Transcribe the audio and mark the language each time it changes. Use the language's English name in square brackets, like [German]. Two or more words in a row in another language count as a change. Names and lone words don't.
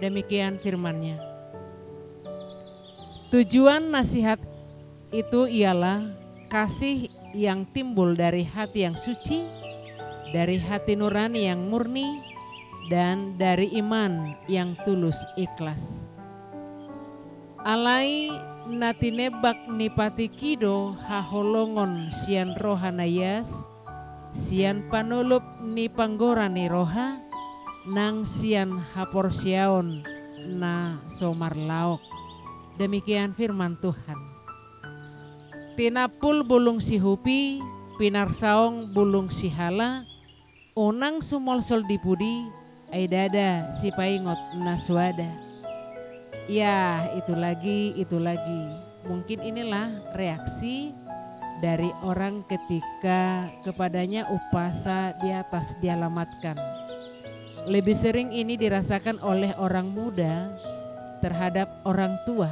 [Indonesian] Demikian firman-Nya. Tujuan nasihat itu ialah kasih yang timbul dari hati yang suci, dari hati nurani yang murni, dan dari iman yang tulus ikhlas. [Batak Toba] Alai natinebak nipati kido haholongon sian rohanayas, sian panulup ni panggorani roha, nang sian haporsiaon na somarlaok. [Indonesian] Demikian firman Tuhan. [Batak Toba] Tinapul bulung si hupi, pinarsaong bulung si hala, onang sumolsol dipudi, aidada si paingot naswada. [Indonesian] Ya, itu lagi. Mungkin inilah reaksi dari orang ketika kepadanya upasa di atas dialamatkan. Lebih sering ini dirasakan oleh orang muda terhadap orang tua.